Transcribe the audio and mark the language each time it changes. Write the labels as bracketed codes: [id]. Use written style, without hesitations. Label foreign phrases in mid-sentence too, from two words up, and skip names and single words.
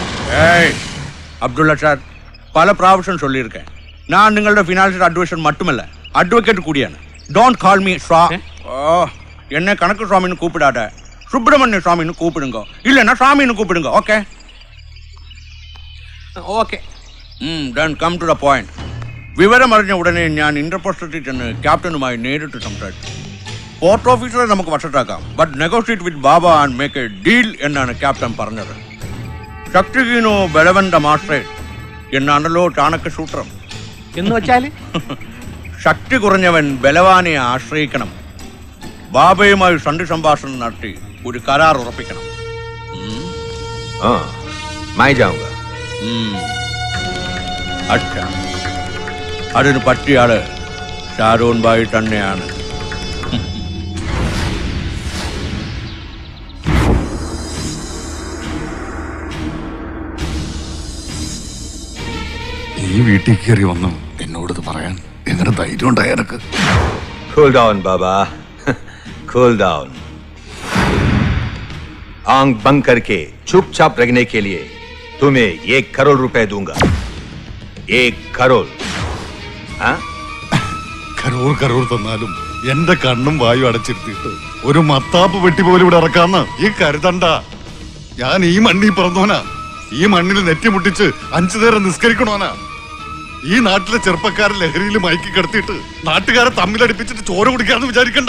[ta] அப்துல்லா சார், பல பிராவசியம் சொல்லியிருக்கேன். [ml] ഞാൻ നിങ്ങളുടെ [en] financial adviser [ml] മറ്റുമല്ല, അഡ്വക്കേറ്റ് കൂടിയാണ്. [en] Don't call me swa. [ta] என்னை கணக்கு ஸ்வாமின்னு கூப்பிடாதே சுப்ரமணிய ஸ்வாமின்னு கூப்பிடுங்கோ, இல்லென்னா ஸ்வாமின்னு கூப்பிடுங்கோ. [en] ഓക്കെ ഓക്കെ. then come to the point. [ml] വിവരമറിഞ്ഞ ഉടനെ ഞാൻ ഇന്റർപോസ്റ്റത്തിൽ ചെന്ന് ക്യാപ്റ്റനുമായി നേരിട്ട് സംസാരിച്ചു. [en] port officer [ml] നമുക്ക് വശത്താക്കാം, [en] but negotiate with Baba and make a deal [ml] എന്നാണ് ക്യാപ്റ്റൻ പറഞ്ഞത്. [sa] शक्तिहीनो बलवन्टे मास्टे [ml] എന്നാണല്ലോ ചാണക്യ സൂത്രം. എന്ന് വെച്ചാല് ശക്തി കുറഞ്ഞവൻ ബലവാനെ ആശ്രയിക്കണം. ബാബയുമായി സന്ധി സംഭാഷണം നടത്തി ഒരു കരാർ ഉറപ്പിക്കണം. [hi] मैं जाऊंगा. [ml] അച്ഛാ, അതിന് പറ്റിയാള് ഷാരോൺ ഭായി തന്നെയാണ്. ഈ വീട്ടിൽ കയറി വന്നു എന്നോടത് പറയാൻ എങ്ങനെ ധൈര്യം ഉണ്ടായ എനക്ക്? [en] Cool down, Baba. Cool down. [hi] आंख बंद करके चुपचाप रखने के लिए तुम्हें 1 करोड़ रुपए दूंगा. 1 करोड़. करोड़ करोड़ [ml] തന്നാലും എന്റെ കണ്ണും വായു അടച്ചിരുത്തിയിട്ട് ഒരു മത്താപ്പ് വെട്ടി പോലും ഇവിടെ ഇറക്കാന്ന് ഈ കരുതണ്ട. ഞാൻ ഈ മണ്ണിൽ പിറന്നോനാ, ഈ മണ്ണിൽ നെറ്റിമുട്ടിച്ച് 5 നേരം നിസ്കരിക്കണോനാ. ഈ നാട്ടിലെ ചെറുപ്പക്കാരെ ലഹരിയിൽ മയക്കി കിടത്തിയിട്ട് നാട്ടുകാരെ തമ്മിലടിപ്പിച്ചിട്ട് ചോര കുടിക്കാന്ന് വിചാരിക്കണ്ട.